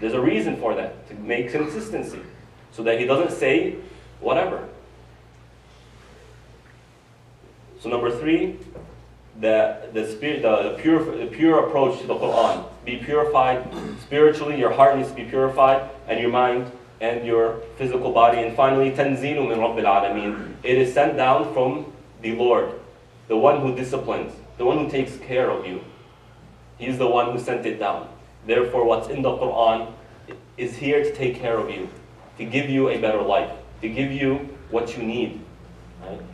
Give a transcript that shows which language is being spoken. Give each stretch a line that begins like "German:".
English: There's a reason for that, to make consistency. So that he doesn't say whatever. So number 3, the pure approach to the Quran. Be purified spiritually, your heart needs to be purified, and your mind and your physical body.
Arabic: And finally, تَنْزِيلٌ مِّن رَبِّ الْعَالَمِينَ.
English: It is sent down from the Lord, the one who disciplines, the one who takes care of you. He's the one who sent it down. Therefore, what's in the Quran is here to take care of you, to give you a better life, to give you what you need, right?